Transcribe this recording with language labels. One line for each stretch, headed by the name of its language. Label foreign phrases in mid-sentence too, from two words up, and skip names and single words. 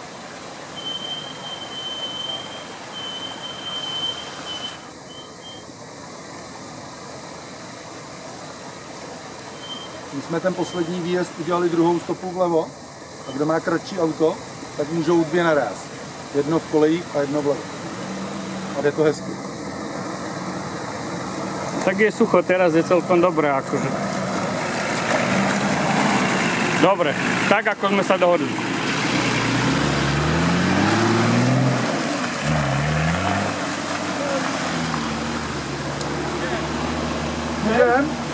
Czech: My jsme ten poslední výjezd udělali druhou stopu vlevo a kdo má kratší auto, tak můžou dvě naráz. Jedno v kolejích a jedno vlevo. A jde to hezky. Tak je sucho,
Slovak: teraz je celkom dobré akože. Dobre, tak ako sme sa dohodli.
Czech: Můžem?